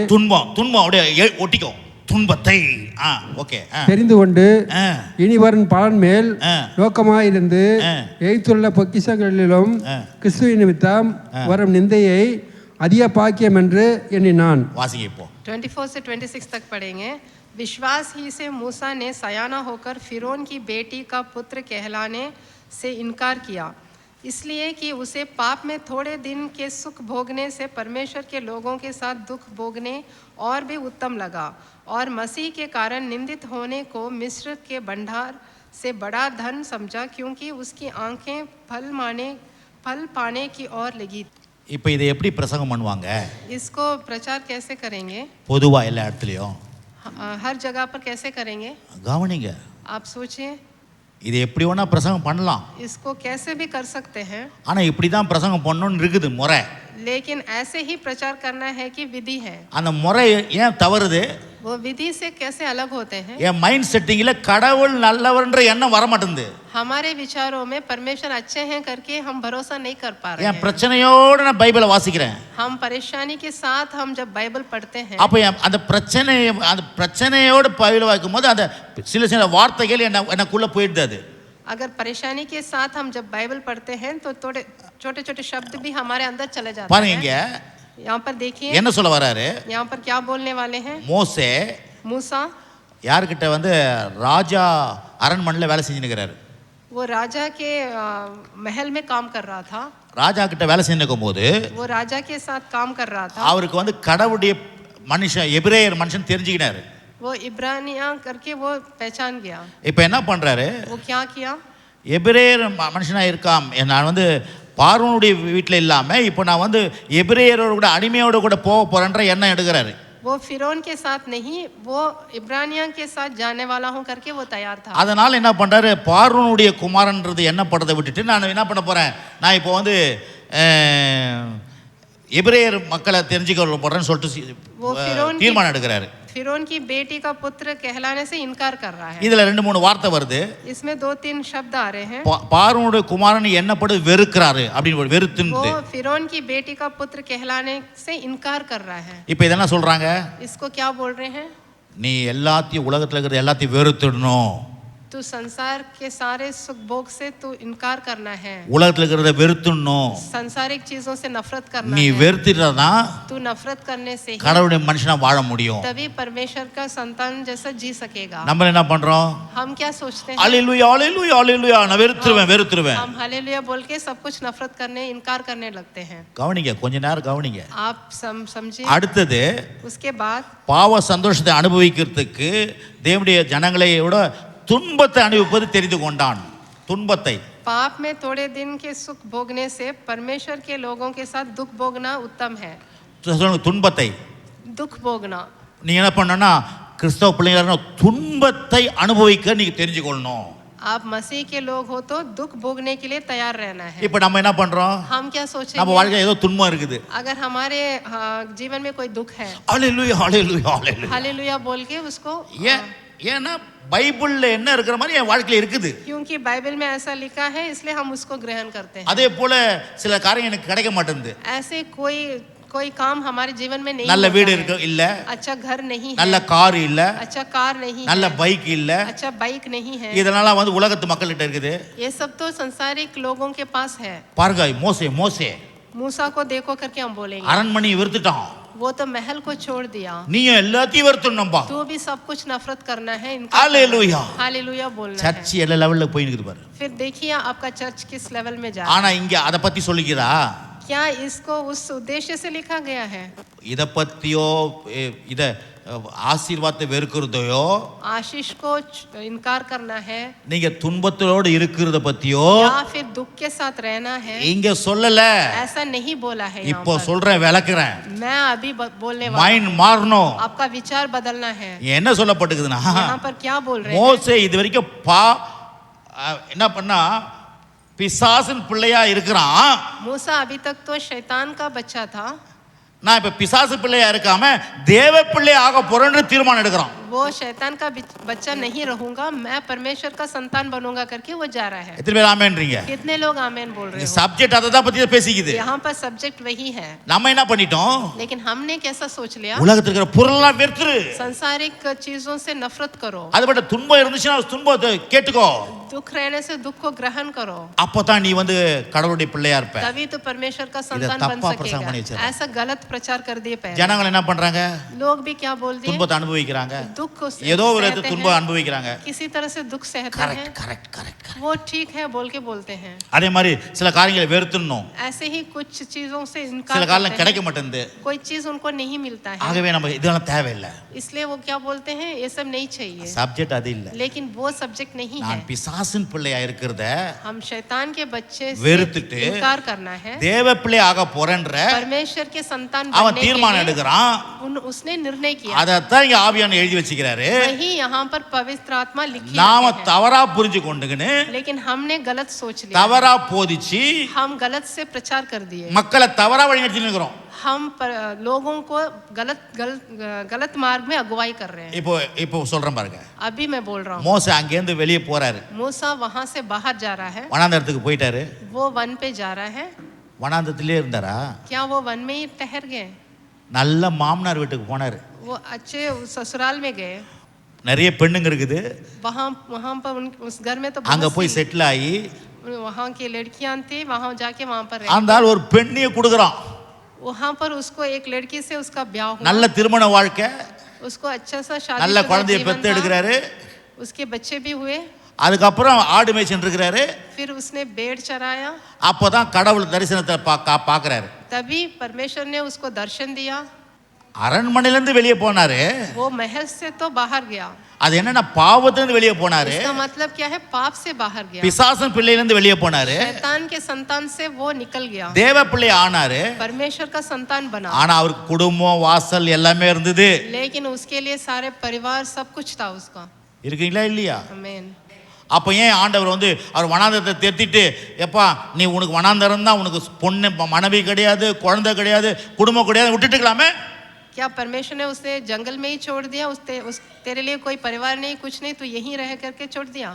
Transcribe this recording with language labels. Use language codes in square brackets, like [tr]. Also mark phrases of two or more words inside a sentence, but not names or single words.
[ta] துன்பம் அப்படியே ஒட்டிக்கும் துன்பத்தை. ஓகே. தெரிந்து கொண்டு ஆ. இனி வரும் பலன் மேல் ஆ. நோக்கமாயிருந்து ஆ. எய்த்துள்ள பொக்கிஷங்களிலும் ஆ. கிறிஸ்துவின் நிமித்தம் வரும் நிந்தையை அதிக பாக்கியம் என்று எண்ணினான். வாசிங்க இப்போ. [hi] 24 से 26 तक पढ़ेंगे। विश्वास ही से मूसा ने सयाना होकर फिरौन की बेटी का पुत्र कहलाने से इनकार किया, इसलिए कि उसे पाप में थोड़े दिन के सुख भोगने से परमेश्वर के लोगों के साथ दुख भोगने और भी उत्तम लगा, और मसीह के कारण निंदित होने को मिस्र के भंडार से बड़ा धन समझा, क्योंकि उसकी आंखें फल पाने की ओर लगी। [ta] இப்போ இதை எப்படி பிரசங்கம் பண்ணுவாங்க? [hi] इसको प्रचार कैसे करेंगे? [ta] பொதுவா எல்லா இடத்துலையும் [hi] हर जगह पर कैसे करेंगे? [ta] கவனிங்க, [hi] आप सोचिए, [ta] இது எப்படி வேணா பிரசங்கம் பண்ணலாம், [hi] इसको कैसे भी कर सकते हैं, [ta] ஆனா இப்படி தான் பிரசங்கம் பண்ணணும்னு இருக்குது முறை. [hi] लेकिन ऐसे ही प्रचार करना है कि विधि है। [ta] அந்த முறை ஏன் தவறுது? [hi] वो विधि से कैसे अलग होते हैं? [ta] என் [en] mind settingல [ta] கடவுள் நல்லவர்ன்ற எண்ணம் வர மாட்டேங்குது. [hi] हमारे विचारों में परमेश्वर अच्छे हैं करके हम भरोसा नहीं कर पा रहे [ta] என் [hi] हैं। [ta] பிரச்சனையோட நான் பைபிளை வாசிக்கிறேன், [hi] हम परेशानी के साथ हम जब बाइबल पढ़ते हैं, [ta] அப்போ அந்த பிரச்சனையோட பைபிளை வாசிக்கும் போது அந்த சில வார்த்தைகள் எனக்குள்ள போயிடுது. அது [hi] अगर परेशानी के साथ हम जब बाइबल पढ़ते हैं तो थोड़े छोटे छोटे शब्द भी हमारे अंदर चले जाते [ta] பாருங்க, [hi] हैं। [ta] இங்க [hi] यहाँ पर देखिए [ta] என்ன சொல்ல வராரு? [hi] यहाँ पर क्या बोलने वाले हैं। [ta] மோசே [hi] मूसा [ta] யார்கிட்ட வந்து ராஜா அரண்மனையில் வேலை செஞ்சுருக்கிறாரு. [hi] वो राजा के महल में काम कर रहा था। [ta] ராஜா கிட்ட வேலை செஞ்சுக்கும் போது [hi] वो राजा के साथ काम कर रहा था। [ta] அவருக்கு வந்து கடவுளுடைய மனுஷன், எபிரேயர் மனுஷன் தெரிஞ்சுக்கினாரு. [hi] वो इब्रानिया करके वो पहचान गया। [ta] இப்போ என்ன பண்றாரு? [hi] वो क्या किया? [ta] எபிரேயர் மனுஷனா இருக்காம், நான் வந்து பார்வோனுடைய வீட்டில் இல்லாம இப்போ நான் வந்து எபிரேயரோட கூட அடிமையோட கூட போக போறேன்ற எண்ணம் எடுக்கிறாரு. [hi] वो फिरौन के साथ नहीं, वो इब्रानिया के साथ जाने वाला हूं करके वो तैयार था। [ta] அதனால என்ன பண்றாரு? பார்வோனுடைய குமாரன்றது எண்ணப்படத்தை விட்டுட்டு நான் என்ன பண்ண போறேன், நான் இப்போ வந்து எபிரேயர் மக்களை தெரிஞ்சுக்க போறேன்னு சொல்லிட்டு தீர்மானம் எடுக்கிறாரு. [hi] फिरौन की बेटी का पुत्र कहलाने से इनकार कर रहा है। [ta] இதுல 2-3 வார்த்தை வருது. [hi] इसमें 2-3 शब्द आ रहे हैं। [ta] பார்வோனுடைய குமாரன் எண்ணப்படு வெறுக்கிறாரு அப்படின்னு வெறுத்துன்னு. [hi] वो फिरौन की बेटी का पुत्र कहलाने से इनकार कर रहा है। [ta] இப்போ இதெல்லாம் சொல்றாங்க, [hi] इसको क्या बोल रहे हैं? [ta] நீ எல்லாத்தையும் உலகத்துல இருக்கிற எல்லாத்தையும் வெறுத்துடணும், [hi] तू संसार के सारे सुख भोग से तू इनकार करना है, [ta] உலகத்துல இருக்கிறத வெறுத்துடணும். [hi] संसारिक चीजों से नफरत करना [ta] நீ [hi] है। [ta] வெறுத்துட்டா [hi] तू नफरत करने से ही [ta] கடவுளுடைய மனுஷனா வாழ முடியும். [hi] तभी परमेश्वर का संतान जैसा जी सकेगा। [ta] நம்ம என்ன பண்றோம்? [hi] हम क्या सोचते हैं? [ta] அல்லேலூயா அல்லேலூயா அல்லேலூயா, நான் வெறுத்துருவேன். [hi] हम हालेलुया बोल के सब कुछ नफरत करने, इनकार करने लगते हैं। [ta] கவனிங்க, கொஞ்ச நேரம் கவனிங்க. [hi] आप समझिए। [ta] அடுத்தது, [hi] उसके बाद [ta] பாவ சந்தோஷத்தை அனுபவிக்கிறதுக்கு தேவனுடைய ஜனங்களையோட துன்பத்தை அனுபவிப்பது தெரிந்து கொண்டான். துன்பத்தை, [hi] पाप में थोड़े दिन के सुख भोगने से परमेश्वर के लोगों के साथ दुख भोगना उत्तम है। [ta] துன்பத்தை [hi] दुख भोगना, [ta] நீங்க என்ன பண்ணணும்னா கிறிஸ்தவ பிள்ளைங்களா துன்பத்தை அனுபவிக்க நீங்க தெரிஞ்சுக்கொள்ளணும். [hi] आप मसीह के लोग हो तो दुख भोगने के लिए तैयार रहना है। [ta] இப்போ நம்ம என்ன பண்றோம்? [hi] हम क्या [ta] நம்ம [hi] सोचेंगे? [ta] வாழ்க்கையில ஏதோ துன்பம் இருக்குது, [hi] अगर हमारे जीवन में कोई दुख है, [ta] அல்லேலூயா அல்லேலூயா அல்லேலூயா [hi] हालेलुया बोल के उसको [ta] ஏன்னா பைபிள்ல என்ன இருக்கிற மாதிரி என் வாழ்க்கையில இருக்குது. [hi] क्योंकि बाइबल में ऐसा लिखा है इसलिए हम उसको ग्रहण करते हैं. [ta] அதே போல சில காரியம் எனக்கு கிடைக்க மாட்டேங்குது. [hi] ऐसे कोई काम हमारे जीवन में नहीं [ta] நல்ல [hi] होता [ta] வீடு [hi] है. [ta] இருக்கு இல்ல, [hi] अच्छा घर नहीं है, [ta] நல்ல கார் இல்ல, [hi] अच्छा कार नहीं [ta] நல்ல [hi] है, [ta] பைக் இல்ல, [hi] अच्छा बाइक नहीं है. [ta] இதனால வந்து உலகத்து மக்கள்கிட்ட இருக்குது. [hi] ये सब तो संसारिक लोगों के पास है. [ta] பாருங்க மோசே [hi] मूसा को देखो करके हम बोलेंगे, [ta] அரண்மனையை வெறுத்துட்டான். [hi] वो तो महल को छोड़ दिया. [ta] நீயும் எல்லாத்தையும் வெறுத்துடணும்பா. [hi] तो भी सब कुछ नफरत करना है. हालेलुया. हालेलुया बोलना है. [ta] சர்ச் எல்லா லெவல்ல போய் இருக்குது பாரு. [hi] फिर देखिए आपका चर्च किस लेवल में जा रहा है. [ta] ஆனா இங்க அத பத்தி சொல்லிக்கிறா? [hi] क्या इसको उस उद्देश्य से लिखा गया है? [ta] இத பத்தியோ இத ஆசீர்வாதத்தை வெறுக்கிறதையோ, [hi] आशीष को इनकार करना है, [ta] நீங்க துன்பத்தோடு இருக்கிறத பத்தியோ [hi] या फिर दुख के साथ रहना है, [ta] இங்க சொல்லல. [hi] ऐसा नहीं बोला है. यहाँ [ta] இப்போ [hi] पर [ta] சொல்றேன், விளக்குறேன். [hi] मैं अभी बोलने वाला [ta] மைண்ட் மாறணும். [hi] आपका विचार बदलना है. [ta] என்ன சொல்லப்பட்டிருக்குதுன்னா, [hi] यहाँ पर क्या बोल रहे हैं? [ta] மோசே இது வரைக்கும் என்ன பண்ணா, பிசாசின் பிள்ளையா இருக்கிறான். [hi] मूसा अभी तक तो शैतान का बच्चा था. [ta] நான் இப்ப பிசாசு பிள்ளையா இருக்காம தேவ பிள்ளை ஆக போறேன்னு தீர்மானம் எடுக்கிறான். [hi] वो शैतान का बच्चा नहीं रहूंगा, मैं परमेश्वर का संतान बनूंगा करके वो जा रहा है. [ta] எத்தனை பேர் ஆமென்றீங்க? [hi] कितने लोग आमेन बोल रहे हो? [ta] சப்ஜெக்ட் அதை தான் பத்தி பேசிக்குது. [hi] यहाँ पर सब्जेक्ट वही है. [ta] நம்ம என்ன பண்ணிட்டோம்? [hi] लेकिन हमने कैसा सोच लिया? [ta] உலகத்துல இருக்கிற பொருளெல்லாம் வெறுத்துரு. [hi] संसारिक चीजों से नफरत करो. [ta] அதுபட்ட துன்பம் இருந்துச்சுன்னா துன்பத்தை கேட்டுக்கோ. [hi] दुख रहने से दुख को ग्रहण करो. [ta] அப்பதான் நீ வந்து கடவுளுடைய பிள்ளையா இருப்ப. [hi] तभी तो परमेश्वर का संतान बन सकेगा. ऐसा गलत प्रचार कर दिए पहले. [ta] ஜனங்கள் என்ன பண்றாங்க? [hi] लोग भी क्या बोल दिए? [ta] துன்பத்தை அனுபவிக்கிறாங்க. [hi] दुख को [ta] ஏதோ ஒரு [hi] सहते [ta] துன்பம் [hi] हैं, [ta] அனுபவிக்கிறாங்க. [hi] किसी तरह से दुख सहते [ta] கரெக்ட் [hi] हैं. [en] correct correct. [hi] वो ठीक है बोल के बोलते हैं. [ta] அதே மாதிரி சில காரியங்களை வெறுத்துடணும். [hi] ऐसे ही कुछ चीजों से [ta] சில [hi] इनकार [ta] காரணம் [hi] करते [ta] கிடைக்க [hi] हैं. [ta] மாட்டேங்குது. [hi] कोई चीज उनको नहीं मिलता है. [ta] ஆகவே நம்ம இதெல்லாம் தேவையில்லை. [hi] इसलिए वो क्या बोलते हैं, ये सब नहीं चाहिए. [ta] சப்ஜெக்ட் அது இல்ல. [hi] लेकिन वो सब्जेक्ट नहीं है. [ta] நான் பிசாசின் பிள்ளையா இருக்கிறத [hi] हम शैतान के बच्चे से [ta] வெறுத்துட்டு [hi] इनकार करना है. [ta] தேவ பிள்ளை ஆக போறேன்ற [hi] परमेश्वर के संतान [ta] அவன் [hi] बनने के [ta] தீர்மானம் [hi] लिए [ta] எடுக்கிறான். [hi] उसने निर्णय किया. [ta] அதத்தான் இங்க ஆவியானவர் எழுதி வச்சிருக்காரு. [hi] वही यहाँ पर पवित्र आत्मा लिखी [ta] நாம [hi] है. [ta] தவறா புரிஞ்சு கொண்டுகின்னு [hi] लेकिन हमने गलत सोच लिया. [ta] தவறா போதிச்சு [hi] हम गलत से प्रचार कर दिए. [ta] மக்களை தவறா வழிநடத்தி இருக்கிறோம். [hi] हम लोगों को गलत मार्ग में अगुवाई कर रहे हैं. [ta] இப்போ சொல்றேன் பாருங்க. [hi] अभी मैं बोल रहा हूँ. [ta] மோசே அங்கேருந்து வெளியே போறாரு. [hi] मूसा वहां से बाहर जा रहा है. [ta] வனாந்தரத்துக்கு போயிட்டாரு. [hi] वो वन पे जा रहा है. [ta] வனாந்தரத்திலே இருந்தாரா? [hi] क्या वो वन में ही ठहर गए? [ta] நல்ல மாமனார் வீட்டுக்கு போனாரு. [hi] वो अच्छे ससुराल में गए. [ta] நிறைய பெண்ணுங்க இருக்குது. [hi] वहां पर उस घर में तो [ta] அங்க போய் செட்டில் ஆகி [hi] वहां की लड़कियां थी. वहां जाके वहां पर [ta] அந்த ஆள் ஒரு பெண்ணியை கொடுக்குறான். [hi] वहां पर उसको एक लड़की से उसका ब्याह हुआ. [ta] நல்ல திருமண வாழ்க்கை, [hi] उसको अच्छा सा शादी [ta] நல்ல குழந்தையை பெத்து எடுக்கிறாரு. [hi] उसके बच्चे भी हुए. [ta] அதுக்கப்புறம் ஆடு மேய்ச்சிட்டு இருக்கிறாரு. [hi] फिर उसने भेड़ चराया. [ta] அப்பதான் கடவுள் தரிசனத்தை பார்க்கறாரு. [hi] तभी परमेश्वर ने उसको दर्शन दिया. [ta] அரண்மனையிலிருந்து வெளியே போனாரு. [hi] वो महल से तो बाहर गया. [ta] அது என்னன்னா பாவத்திலிருந்து வெளியே போனாரு. [hi] इसका मतलब क्या है? पाप से बाहर गया. [ta] பிசாசன் பிள்ளையிலிருந்து வெளியே போனாரு. [hi] शैतान के संतान से वो निकल गया. [ta] தேவ பிள்ளை ஆனாரு. [hi] परमेश्वर का संतान बना. [ta] ஆனா அவருக்கு குடும்பம் வாசல் எல்லாமே இருந்தது. [hi] लेकिन उसके लिए सारे परिवार सब कुछ था उसका. [ta] இருக்கீங்களா இல்லையா? [hi] आमीन. [ta] அப்போ ஏன் ஆண்டவர் வந்து அவர் வனாந்தரத்தை தேத்திட்டு, எப்பா நீ உனக்கு வனாந்தரம் தான், உனக்கு பொண்ணு மனைவி கிடையாது, குழந்தை கிடையாது, குடும்பம் கிடையாது, விட்டுட்டுக்கலாமே? [hi] क्या परमेश्वर ने उसे जंगल में ही छोड़ दिया? तेरे लिए कोई परिवार नहीं, कुछ नहीं, तो यहीं रह करके छोड़ दिया?